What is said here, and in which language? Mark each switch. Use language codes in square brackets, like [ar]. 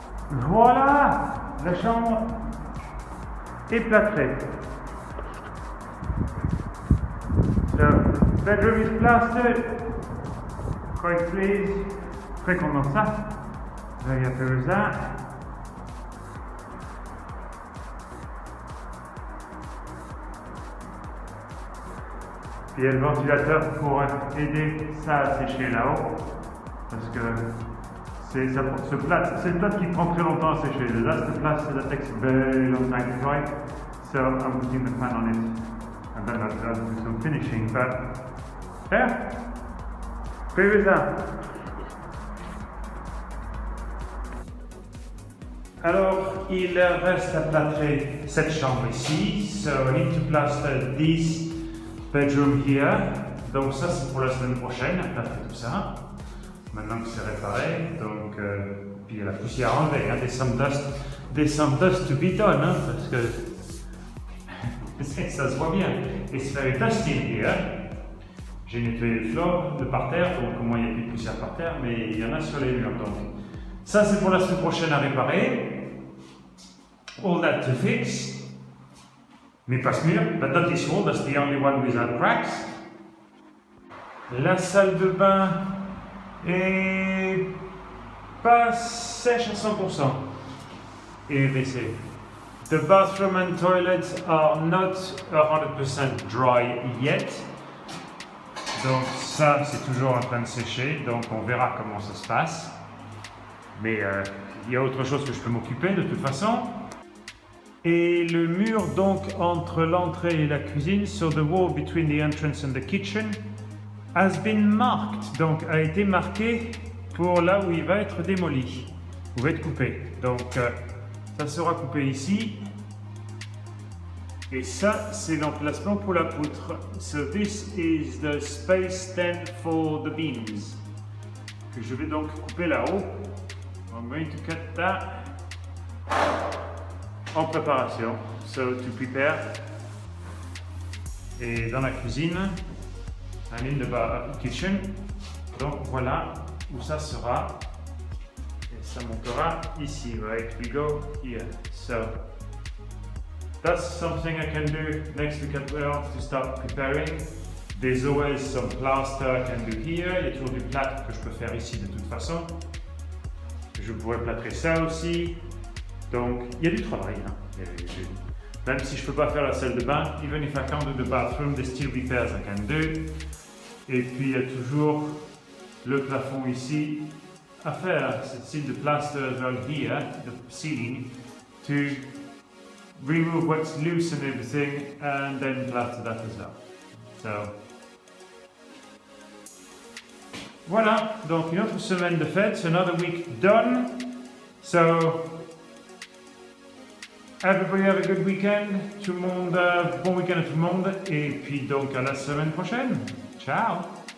[fr] Voilà, la chambre est plâtrée. [en] So, bedroom is plastered. Quite pleased. [fr] Très content de ça. [en] Very happy with that. [fr] Puis il y a le ventilateur pour aider ça à sécher là-haut. Parce que c'est le plat qui prend très longtemps à sécher. [en] That's the plat that takes a very long time to dry. So I'm putting the fan on it and then I'll do some finishing, but yeah, agree with that. [fr] Alors, il reste à plâtrer cette chambre ici. [en] So I need to plaster this bedroom here. [fr] Donc ça c'est pour la semaine prochaine, à plâtrer tout ça. Maintenant que c'est réparé, donc puis il y a la poussière enlevée, hein, [en] there's some dust to be done, [fr] hein, parce que ça se voit bien. [en] It's very dusty in here. [fr] J'ai nettoyé le floor, le parterre, donc au moins il n'y a plus de poussière par terre, mais il y en a sur les murs. Donc ça c'est pour la semaine prochaine à réparer. [en] All that to fix. [fr] Mais pas ce mur, [en] but not this wall, that's the only one without cracks. [fr] La salle de bain est pas sèche à 100%. Et WC. [en] The bathroom and toilets are not 100% dry yet. [fr] Donc ça, c'est toujours en train de sécher, donc on verra comment ça se passe. Mais il y a autre chose que je peux m'occuper de toute façon. Et le mur donc entre l'entrée et la cuisine, [en] so the wall between the entrance and the kitchen, [fr] has been marked, donc a été marqué pour là où il va être démoli, où va être coupé. Donc ça sera coupé ici. Et ça, c'est l'emplacement pour la poutre. [en] So this is the space then for the beams. [fr] Que je vais donc couper là-haut. [en] I'm going to cut that [fr] en préparation. [en] So to prepare. [fr] Et dans la cuisine, [en] I'm in the kitchen. [fr] Donc voilà où ça sera. Et ça montera ici. [en] Right, we go here. So that's something I can do next week as well to start preparing. There's always some plaster I can do here. [fr] Il y a toujours du plâtre que je peux faire ici de toute façon. Je pourrais plâtrer ça aussi. Donc il y a du travail. Hein. Même si je ne peux pas faire la salle de bain, [en] even if I can't do the bathroom, there's still repairs I can do. [fr] Et puis il y a toujours le plafond ici à faire. C'est [en] still the plaster as well here, the ceiling, to remove what's loose and everything, and then plaster that as well. [fr] So, voilà, donc une autre semaine de fête, [en] another week done. So, everybody have a good weekend, [fr] tout le monde, bon week-end à tout le monde, et puis donc à la semaine prochaine. Ciao!